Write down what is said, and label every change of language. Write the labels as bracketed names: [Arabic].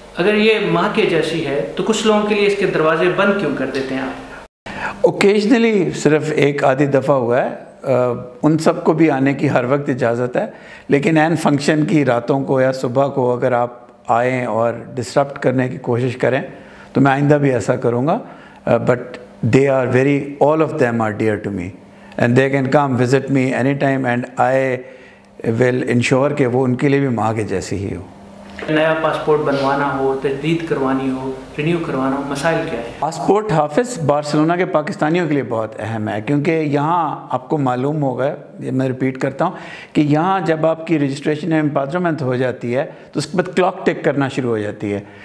[Hindi] अगर ये माँ के जैसी है तो कुछ लोगों के लिए इसके दरवाजे बंद क्यों कर देते हैं आप? ओकेजनली सिर्फ एक आधी दफ़ा हुआ है, उन सब को भी आने की हर वक्त इजाज़त है, लेकिन एन फंक्शन की रातों को या सुबह को अगर आप आएँ और डिस्टर्ब करने की कोशिश करें तो मैं आइंदा भी ऐसा करूँगा। [English] but they are all of them are dear to me and they can come visit me anytime and I will ensure [Hindi] कि वो उनके लिए भी माँ के जैसी ही हो। नया पासपोर्ट बनवाना हो, तजदीद करवानी हो, रिन्यू करवाना हो, मसाइल क्या है? पासपोर्ट हाफिज़ बार्सिलोना के पाकिस्तानियों के लिए बहुत अहम है, क्योंकि यहाँ आपको मालूम होगा, ये मैं रिपीट करता हूँ कि यहाँ जब आपकी रजिस्ट्रेशन एम्पाद्रमेंट हो जाती है तो उसके बाद क्लॉक टिक करना शुरू हो जाती है।